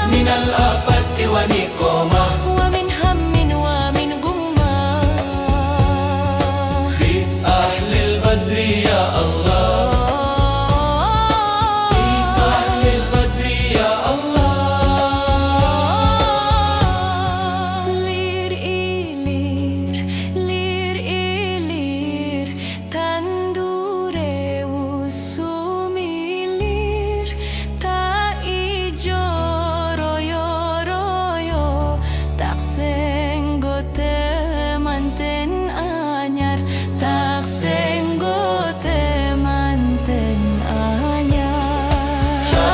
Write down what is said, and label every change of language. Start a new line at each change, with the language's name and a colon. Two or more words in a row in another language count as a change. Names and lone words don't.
Arabic: الآفات ونقمة ومن هم ومن غمة بأهل البدر يا الله بأهل البدر يا الله
Javanese: Lir ilir, lir ilir, tandure usumilir, ta ijo royo royo, taksenggo temanten anyar, taksenggo temanten anyar.